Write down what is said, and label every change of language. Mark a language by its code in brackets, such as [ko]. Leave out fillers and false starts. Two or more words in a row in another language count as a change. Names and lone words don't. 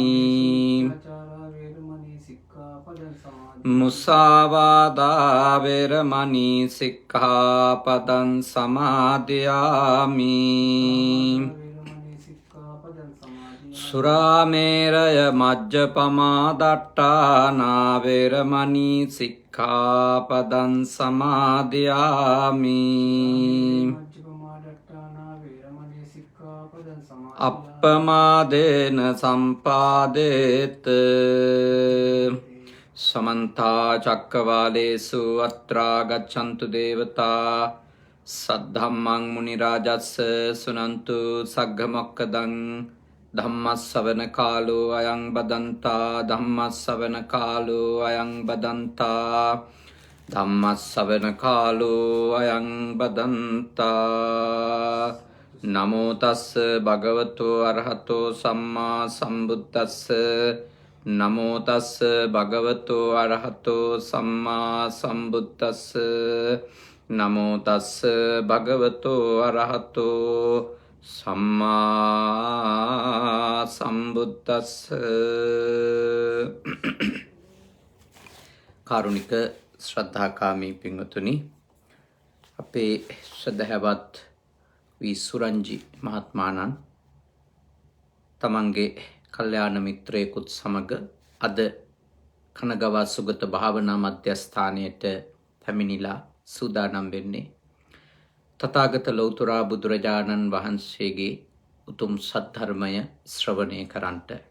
[pi] මුසාවාදා වේරමණී සික්ඛාපදං සමාදියාමි. සුරාමේරය මජ්ජපමා දට්ඨානා වේරමණී සික්ඛාපදං සමාදියාමි. අප්පමාදේන සම්පාදේත. समन्ता चक्रवालेषु अत्रा गच्छन्तु देवता सद्धम्मं मुनिराजस्य सुनन्तु सग्गमोक्खदं धम्मस्सवන කාලෝ අයං බදන්තා. ධම්මස්සවන කාලෝ අයං බදන්තා. ධම්මස්සවන කාලෝ අයං බදන්තා. නමෝ තස්ස භගවතු අරහතෝ සම්මා සම්බුද්දස්ස. නමෝ තස්ස භගවතු අරහතෝ සම්මා සම්බුද්දස්ස. නමෝ තස්ස භගවතු අරහතෝ සම්මා සම්බුද්දස්ස. [si] කාරුණික ශ්‍රද්ධාකාමී පින්වතුනි, අපේ ශ්‍රද්ධාවත් වී සුරංජි මහත්මාණන් තමන්ගේ කල්යාණ මිත්‍රයෙකුත් සමග අද කනගවා සුගත භාවනා මධ්‍යස්ථානයට පැමිණිලා සූදානම් වෙන්නේ තථාගත ලෞතර බුදුරජාණන් වහන්සේගේ උතුම් සද්ධර්මය ශ්‍රවණය කරන්නට.